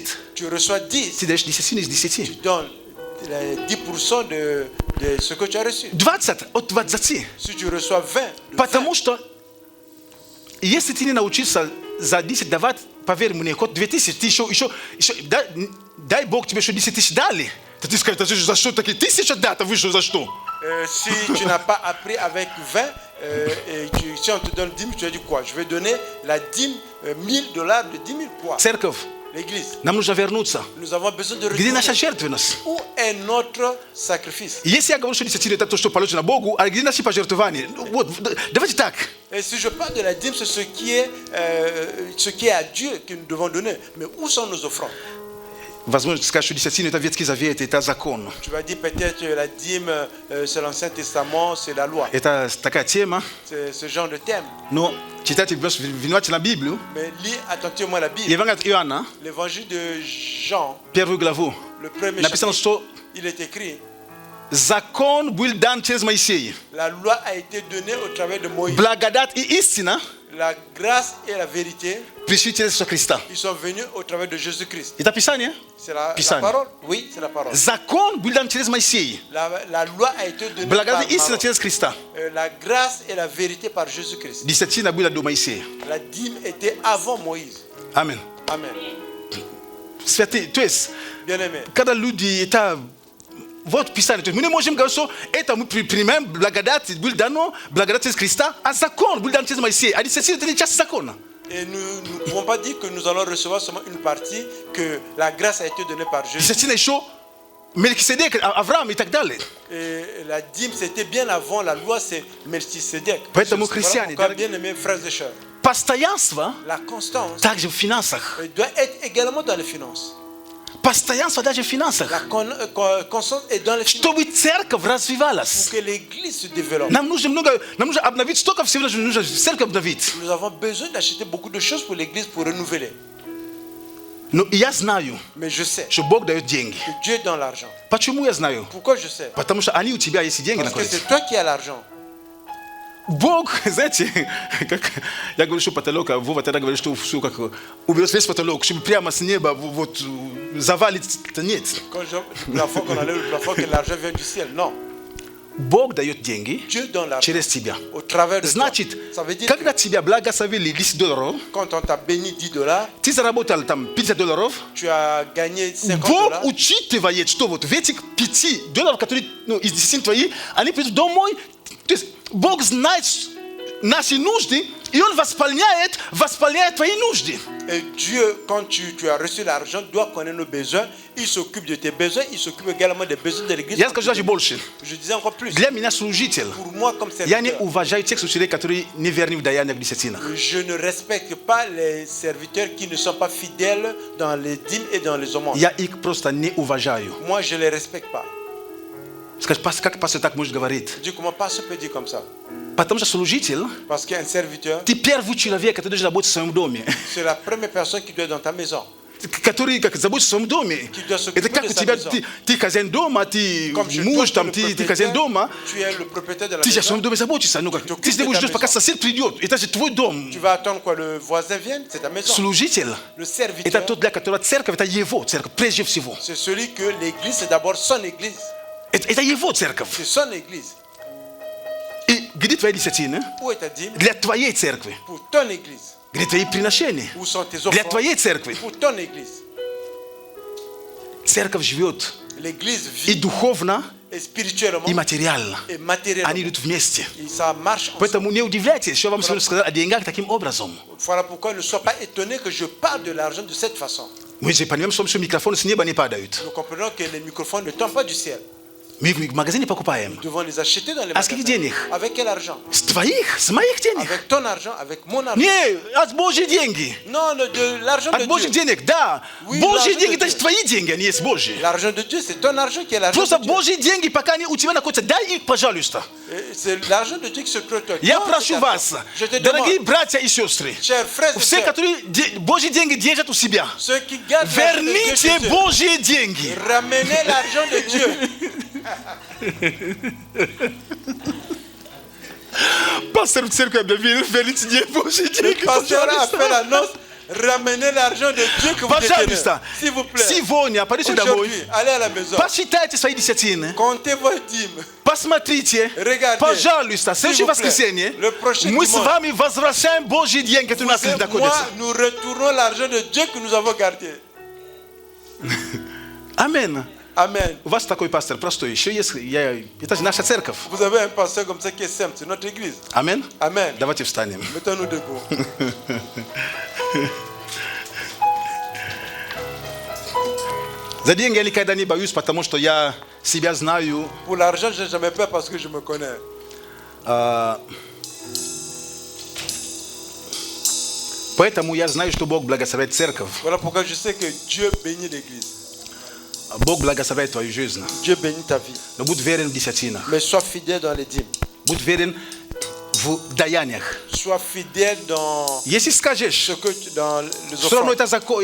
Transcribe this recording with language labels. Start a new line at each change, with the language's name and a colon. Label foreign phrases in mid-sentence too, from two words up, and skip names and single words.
French: Tu reçois 10,
Russian: ты даешь десятину из 10.
French: tu donnes les 10% de ce que tu as reçu.
Russian: 20 от 20.
French: Si tu reçois 20, de 20,
Russian: Потому что если ты не научился за 10 давать, поверь мне, хоть 2000, ты еще дай Бог тебе еще 10 тысяч дали. Ты скажешь, за что такие 1000 дата вышел, за что?
French: si tu n'as pas appris avec 20, et si on te donne 10 000, tu as dit quoi? Je vais donner la dîme, $1000 de 10 000 quoi?
Russian: Церковь,
French: l'église.
Russian: Nam нужно вернуться.
French: Nous avons besoin de
Russian: Где наша
French: retourner.
Russian: жертвенность?
French: Où est notre sacrifice?
Russian: Если я говорю, что десятина это то, что положено Богу, а где наши пожертвования? Ну, вот, давайте так.
French: Et si je parle de la dîme, c'est ce qui est à Dieu que nous devons donner. Mais où sont nos offrandes?
Russian: Возможно, скажешь, что десятина это Ветхий Завет, это закон.
French: Tu vas dire peut-être la dîme, c'est l'Ancien Testament, c'est la loi.
Russian: Это такая тема.
French: C'est ce genre de thème.
Russian: Но читайте внимательно Библию.
French: Mais lis attentivement la Bible.
Russian: Евангелие от Иоанна,
French: L'évangile de Jean,
Russian: первую главу.
French: le premier
Russian: Написано,
French: chapitre,
Russian: что
French: il est écrit,
Russian: закон был дан через Моисея.
French: la loi a été donnée au travers de Moïse.
Russian: Благодать и истина
French: La grâce et la vérité,
Russian: пришли через Иисуса Христа.
French: ils sont venus au travers de Jésus-Christ.
Russian: Это Писание?
French: C'est la
Russian: Писание.
French: parole? Oui, c'est la parole.
Russian: Закон был дан через Моисея.
French: La loi a été donnée par
Russian: Благодать и истина
French: Maroc.
Russian: через Христа.
French: La grâce et la vérité par Jésus-Christ.
Russian: Десятина была до Моисея.
French: La dîme était avant Moïse.
Russian: Аминь.
French: Amen.
Russian: Святые, то есть,
French: Bien-aimé,
Russian: когда люди это вот Писание, то есть мы не можем говорить, что это мы примем благодать, был дано, благодать через Христа, а закон был дан через Моисея. А десятина это не часть закона.
French: et nous ne pouvons pas dire que nous allons recevoir seulement une partie, que la grâce a été donnée par Jésus.
Russian: Десятина еще Мелхиседек, Авраам и так далее.
French: Et la dîme, c'était bien avant la loi, c'est Melchisedec.
Russian: Поэтому
French: Voilà
Russian: христиане,
French: pourquoi,
Russian: дорогие,
French: bien-aimés frères et sœurs,
Russian: постоянство
French: la constance
Russian: также в финансах.
French: doit être également dans les finances.
Russian: Постоянство даже в
French: La
Russian: финансах.
French: constance est dans les finances.
Russian: Чтобы церковь
French: Pour
Russian: развивалась.
French: que l'église se développe.
Russian: Нам нужно обновить столько всего, нужно церковь обновить.
French: Nous avons besoin d'acheter beaucoup de choses pour l'église pour renouveler.
Russian: Но я знаю,
French: Mais je sais
Russian: что Бог дает деньги.
French: que Dieu donne l'argent.
Russian: Почему я знаю?
French: Pourquoi je sais?
Russian: Потому что они у тебя, если деньги
French: Parce que
Russian: находятся.
French: c'est toi qui as l'argent.
Russian: Бог, знаете, как я говорю, что потолок, а Вова тогда говорит, что все как уберет весь потолок, чтобы прямо с неба вот завалить, это нет.
French: Quand le plafond, qu'on enlève le plafond, que l'argent vient du ciel. Non.
Russian: Бог дает деньги
French: Dieu donne l'argent
Russian: через тебя.
French: au travers de toi.
Russian: Значит,
French: Ça veut dire
Russian: когда
French: que
Russian: тебя благословили $10,
French: quand on t'a béni $10,
Russian: ты заработал там $50,
French: tu as gagné
Russian: Бог
French: $50.
Russian: учитывает, что вот в этих $5, которые из 10 твои, они придут домой. То есть Бог знает наши нужды, и Он восполняет твои нужды.
French: Et Dieu, quand tu as reçu l'argent, doit connaître nos besoins. Il s'occupe de tes besoins. Il s'occupe également des besoins de l'église.
Russian: Я скажу даже больше.
French: Je disais encore plus.
Russian: Для меня служитель.
French: Pour moi, comme
Russian: Я не
French: serviteur,
Russian: уважаю тех служителей, которые не верны в даяниях десятинах.
French: je ne respecte pas les serviteurs qui ne sont pas fidèles dans les dîmes et dans les aumônes.
Russian: Я их просто не уважаю.
French: Moi, je ne les respecte pas.
Russian: Скажешь, как пастор так может говорить?
French: Je dis comment pasteur peut dire comme ça?
Russian: Потому что служитель,
French: Parce qu'un serviteur,
Russian: ты первый человек, который должен заботиться о своем доме.
French: c'est la première personne qui doit être dans ta maison.
Russian: Который как заботится о своем доме. Это как у тебя, ты хозяин дома, ты
French: Comme chez
Russian: муж,
French: toi,
Russian: там,
French: tu es le
Russian: ты хозяин
French: propriétaire,
Russian: дома.
French: tu es le propriétaire de la
Russian: Ты же о
French: maison.
Russian: своем доме заботишься. Ну, как,
French: Tu
Russian: ты не будешь
French: t'occupes de
Russian: ждать,
French: ta
Russian: пока
French: maison.
Russian: сосед придет. Это же твой дом.
French: Tu vas attendre quoi? Le voisin vienne, c'est ta maison.
Russian: Служитель,
French: Le
Russian: это
French: serviteur,
Russian: тот, для которого церковь, это его церковь, прежде всего.
French: c'est celui que l'église, c'est d'abord son église.
Russian: Это его церковь.
French: C'est son église.
Russian: И где твоя десятина?
French: Où est ta dîme?
Russian: Для твоей церкви.
French: Pour ton église.
Russian: Где твои приношения?
French: Où sont tes
Russian: Для
French: offrandes?
Russian: твоей церкви.
French: Pour ton église.
Russian: Церковь живет
French: L'église
Russian: и
French: vit
Russian: духовно,
French: et spirituellement
Russian: и материально.
French: et
Russian: Они
French: matériellement.
Russian: идут вместе.
French: Et ça marche ensemble.
Russian: Поэтому не удивляйтесь, что я вам сегодня сказал о деньгах таким образом.
French: Voilà pourquoi ne sois pas étonné que je parle de l'argent de cette façon.
Russian: Мы же понимаем, что микрофоны с неба не падают.
French: Nous comprenons que les microphones ne tombent pas du ciel.
Russian: Мы в магазине покупаем.
French: Nous devons les acheter dans les
Russian: А с каких
French: magasins.
Russian: денег?
French: Avec quel argent?
Russian: С твоих, с моих денег.
French: Avec ton argent, avec mon argent.
Russian: Не, от Божьи деньги.
French: Non, de l'argent
Russian: От
French: de
Russian: Божьих
French: Dieu.
Russian: денег, да.
French: Oui,
Russian: Божьи
French: l'argent
Russian: деньги,
French: de
Russian: это
French: Dieu.
Russian: же твои деньги, они есть Божьи.
French: L'argent de Dieu, c'est ton argent qui est l'argent
Russian: Просто
French: de Dieu.
Russian: Божьи деньги, пока они у тебя находятся, дай их, пожалуйста.
French: C'est l'argent de Dieu qui se trouve toi.
Russian: Я
French: Donne
Russian: прошу
French: cet
Russian: вас,
French: argent. Je te
Russian: дорогие
French: demande,
Russian: братья и сестры,
French: chers frères et
Russian: все,
French: sœurs,
Russian: которые Божьи деньги держат у себя,
French: ceux qui gardent l'argent de Dieu
Russian: верните
French: chez eux,
Russian: Божьи деньги.
French: ramenez l'argent de Dieu.
Russian: Пастор в церкви объявил, верните Божьи
French: Le
Russian: деньги,
French: pasteur a fait
Russian: пожалуйста.
French: l'annonce. Ramenez l'argent de Dieu que vous détenez.
Russian: Пожалуйста,
French: S'il vous plaît.
Russian: сегодня пойдите домой,
French: Aujourd'hui, allez à la maison.
Russian: посчитайте свои десятины,
French: Comptez vos dîmes.
Russian: посмотрите,
French: Regardez.
Russian: пожалуйста, в следующее
French: S'il vous plaît.
Russian: воскресенье
French: Le prochain
Russian: мы с
French: dimanche.
Russian: вами возвращаем Божьи деньги, которые у нас
French: Vous et moi,
Russian: находятся.
French: nous retournons l'argent de Dieu que nous avons gardé.
Russian: Аминь.
French: Amen.
Russian: У вас такой пастор простой, еще есть, это же наша церковь.
French: Vous avez un pasteur comme ça qui est simple, c'est notre église.
Russian: Аминь.
French: Amen.
Russian: Давайте встанем.
French: Mettons-nous debout. Zaidi ngeli kaida ni bayus
Russian: потому что я себя знаю.
French: Pour l'argent, je n'ai jamais peur parce que je me connais.
Russian: Поэтому я знаю, что Бог благословляет церковь.
French: Voilà pourquoi je sais que Dieu bénit l'église.
Russian: Бог благословляет твою жизнь.
French: Dieu bénit ta vie.
Russian: Но будь верен в десятинах.
French: Mais sois fidèle dans les dîmes.
Russian: Будь верен в даяниях.
French: Sois fidèle dans
Russian: Если скажешь,
French: dans les
Russian: все равно
French: offrandes.